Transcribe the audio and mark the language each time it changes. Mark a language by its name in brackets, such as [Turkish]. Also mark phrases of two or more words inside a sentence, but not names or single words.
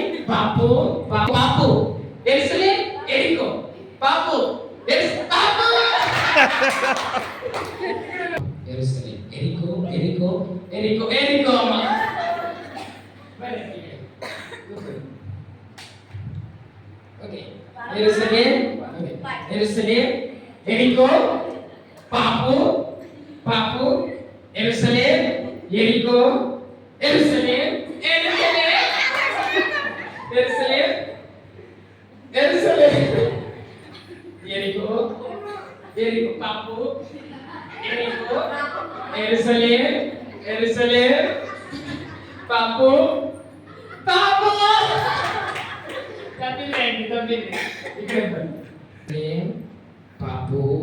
[Kannada] ಪಾಪು, ಪಾಪು, ಎರುಸಲೇಮ್. ಎರಿಕೋ, ಪಾಪು, ಪಾಪು. ಎರುಸಲೇಮ್. ಎರಿಕೋ, ಎರಿಕೋ, ಎರಿಕೋ, ಎರಿಕೋ. [Telugu] ಅಮ್ಮ ఎరుసలేం ఎరుసలేం ఎరికో పాపు పాపు ఎరుసలేం ఎరికో ఎరుసలేం ఎరుసలేం ఎరుసలేం ఎరుసలేం ఎరికో ఎరికో పాపు ఎరికో ఎరుసలేం ఎరుసలేం పాపు పాపు తప్పింది ఇక్కడ పాపు